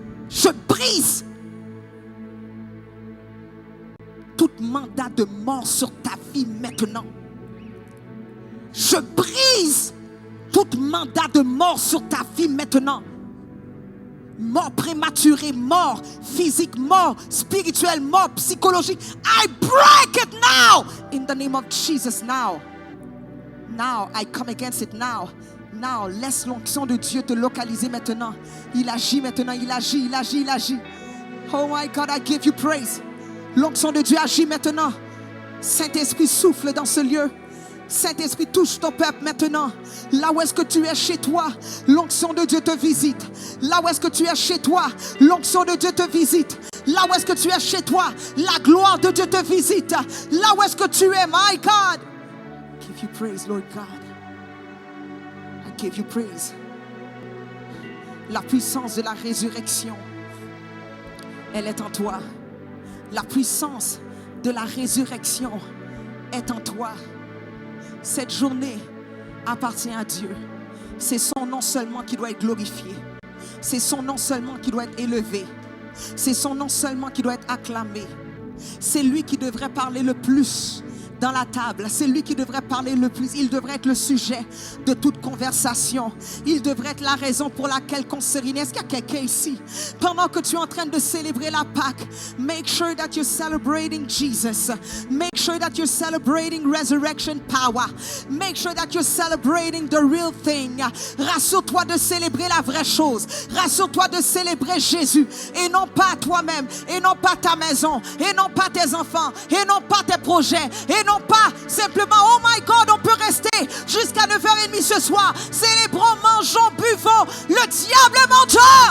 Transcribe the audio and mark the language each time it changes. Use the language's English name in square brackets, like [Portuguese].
[French] Je brise tout mandat de mort sur ta vie maintenant. Je brise tout mandat de mort sur ta vie maintenant. Mort prématurée, mort physique, mort spirituelle, mort psychologique. [English] I break it now in the name of Jesus now. Now, I come against it now. [French] Now, laisse l'onction de Dieu te localiser maintenant. Il agit maintenant, il agit, il agit, il agit. [English] Oh my God, I give you praise. [French] L'onction de Dieu agit maintenant. Saint-Esprit souffle dans ce lieu. Saint-Esprit touche ton peuple maintenant. Là où est-ce que tu es chez toi, l'onction de Dieu te visite. Là où est-ce que tu es chez toi, l'onction de Dieu te visite. Là où est-ce que tu es chez toi, la gloire de Dieu te visite. Là où est-ce que tu es, [English] my God. I give you praise, Lord God. I give you praise. [French] La puissance de la résurrection, elle est en toi. La puissance de la résurrection est en toi. Cette journée appartient à Dieu. C'est son nom seulement qui doit être glorifié. C'est son nom seulement qui doit être élevé. C'est son nom seulement qui doit être acclamé. C'est lui qui devrait parler le plus dans la table. C'est lui qui devrait parler le plus. Il devrait être le sujet de toute conversation. Il devrait être la raison pour laquelle on se réunit. Est-ce qu'il y a quelqu'un ici? Pendant que tu es en train de célébrer la Pâque, [English] make sure that you're celebrating Jesus. Make sure that you're celebrating resurrection power. Make sure that you're celebrating the real thing. [French] Rassure-toi de célébrer la vraie chose. Rassure-toi de célébrer Jésus. Et non pas toi-même. Et non pas ta maison. Et non pas tes enfants. Et non pas tes projets. Et non pas simplement, oh my God, on peut rester jusqu'à 9h30 ce soir. Célébrons, mangeons, buvons. Le diable est menteur.